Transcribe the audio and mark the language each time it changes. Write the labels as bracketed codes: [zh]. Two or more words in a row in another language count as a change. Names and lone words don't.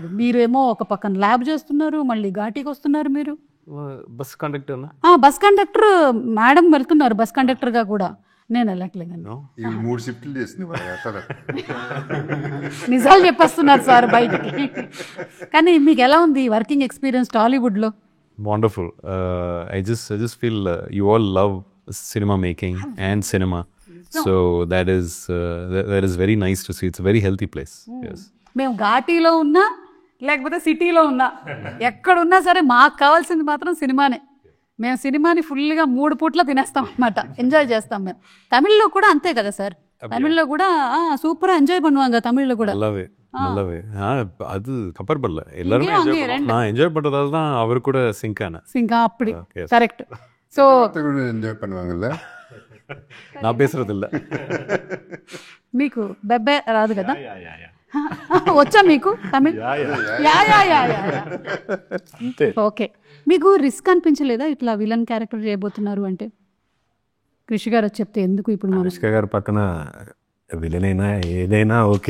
[te] మీరేమో ఒక పక్కన ల్యాబ్ చేస్తున్నారు, మళ్ళీ ఘాటీకి వస్తున్నారు. మీరు బస్ కండక్టర్ బస్ కండక్టర్ మేడం వెళ్తున్నారు బస్ కండక్టర్గా కూడా. నేను వెళ్ళట్లేదండి. ఈ 3 షిఫ్ట్లు చేసింది నిజాలు చెప్పేస్తున్నారు సార్ బయటికి. కానీ మీకు ఎలా ఉంది [en] working experience [te] టాలీవుడ్లో? [en] Wonderful. I just feel you all love cinema making and cinema. So that is very nice to see. It's a very healthy place. Yes. [te] మేము ఘాటీలో ఉన్నా లేకపోతే సిటీలో ఉన్నా ఎక్కడున్నా సరే మాకు కావాల్సింది మాత్రం సినిమానే. మేము సినిమాని ఫుల్గా 3 పూట్ల తినేస్తాం అన్నమాట, ఎంజాయ్ చేస్తాం మేము. తమిళ్లో కూడా అంతే కదా సార్, తమిళ్లో కూడా [en] super enjoy [ta] பண்ணுவாங்க தமிழ்ல கூட. நல்லாவே அது கம்பேர் பண்ணல, எல்லாரும் நான் என்ஜாய் பண்றதால தான் அவர் கூட சிங்க் அப்படி கரெக்ட். ஸோ ఎంజాయ్ பண்ணுவாங்கல்ல, நான் பேசுறது இல்ல. [te] మీకు బెబ్బే రాదు కదా? వచ్చా మీకు తమిళ్? ఓకే. మీకు రిస్క్ అనిపించలేదా ఇట్లా [en] villain character [te] చేయబోతున్నారు అంటే? కృషి గారు చెప్తే ఎందుకు ఇప్పుడు అనుష్క గారు పక్కన విలన్ అయినా ఏదైనా ఓకే,